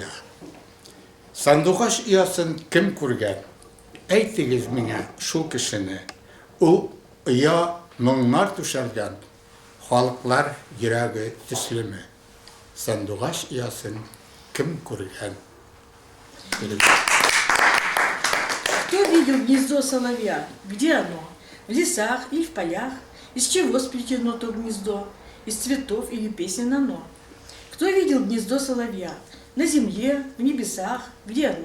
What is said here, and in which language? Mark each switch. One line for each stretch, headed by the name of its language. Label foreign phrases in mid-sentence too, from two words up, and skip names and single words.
Tatar: Сандугач ясын кем күргән? Әйтегез миңа шул кешене. Ул ыя моңнар түшәлгән, халыклар йөрәге төслеме? Сандугач ясын кем күргән?
Russian: Кто видел гнездо соловья? Где оно? В лесах или в полях? Из чего сплетено то гнездо? Из цветов или песен оно? Кто видел гнездо соловья? На земле, в небесах, где оно?